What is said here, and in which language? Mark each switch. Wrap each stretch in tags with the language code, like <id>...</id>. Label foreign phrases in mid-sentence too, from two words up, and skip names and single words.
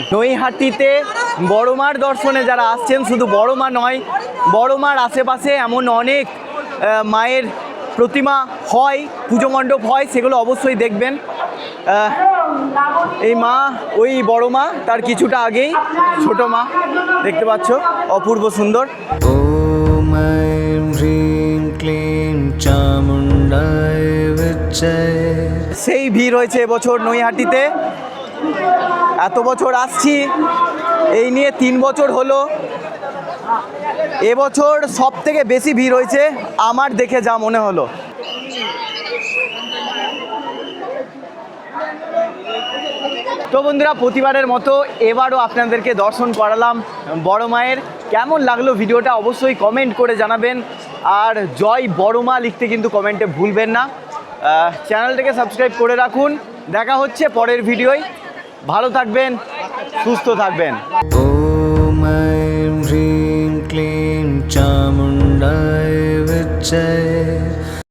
<bn>নৈহাটিতে বড় মার দর্শনে যারা আসছেন, শুধু বড় মা নয়, বড় মার আশেপাশে এমন অনেক মায়ের প্রতিমা হয়, পুজো মণ্ডপ হয়, সেগুলো অবশ্যই দেখবেন। এই মা, ওই বড় মা, তার কিছুটা আগেই ছোট মা দেখতে পাচ্ছ, অপূর্ব সুন্দর।</bn> <sa>ॐ ऐं ह्रीं क्लीं चामुण्डाय विच्चे।</sa> <bn>সেই ভিড় হয়েছে এবছর নৈহাটিতে। এত বছর আসছি, এই নিয়ে 3 বছর হলো। এবছর সব থেকে বেশি ভিড় হয়েছে আমার দেখে যা মনে হলো। তো বন্ধুরা, প্রতিবারের মতো এবারও আপনাদেরকে দর্শন করালাম বড় মায়ের। কেমন লাগলো ভিডিওটা অবশ্যই কমেন্ট করে জানাবেন, আর জয় বড় মা লিখতে কিন্তু কমেন্টে ভুলবেন না। চ্যানেলটাকে সাবস্ক্রাইব করে রাখুন। দেখা হচ্ছে পরের ভিডিওয়। ভালো থাকবেন, সুস্থ থাকবেন।</bn> <sa>ॐ ऐं ह्रीं क्लीं चामुण्डाय विच्चे।</sa>